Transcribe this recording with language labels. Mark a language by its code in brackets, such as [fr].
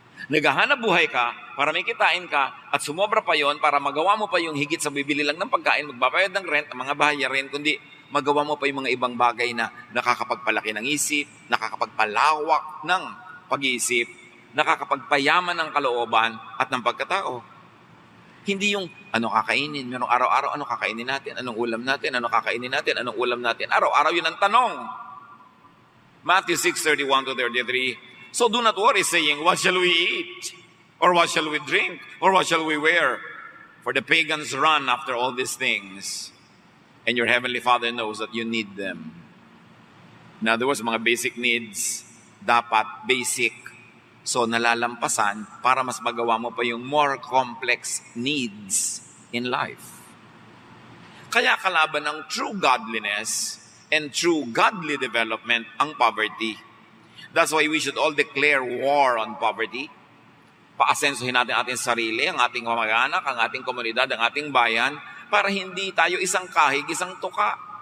[tl] Naghahanap buhay ka para may kitain ka at sumobra pa yon para magawa mo pa yung higit sa bibili lang ng pagkain, magbabayad ng rent, ang mga bahayarin, kundi magawa mo pa yung mga ibang bagay na nakakapagpalaki ng isip, nakakapagpalawak ng pag-iisip, nakakapagpayaman ng kalooban at ng pagkatao. Hindi yung ano kakainin, merong araw-araw, ano kakainin natin, anong ulam natin, ano kakainin natin, anong ulam natin. Araw-araw yun ang tanong. [en] Matthew 6:31-33. So do not worry saying, what shall we eat? Or what shall we drink? Or what shall we wear? For the pagans run after all these things. And your heavenly Father knows that you need them. In other words, [tl] mga basic needs, dapat basic. So nalalampasan para mas magawa mo pa yung [en] more complex needs in life. [tl] Kaya kalaban ng [en] true godliness and true godly development [tl] ang poverty. [en] That's why we should all declare war on poverty. [tl] Paasensuhin natin ating sarili, ang ating kamag-anak, ang ating komunidad, ang ating bayan, para hindi tayo isang kahig, isang tuka.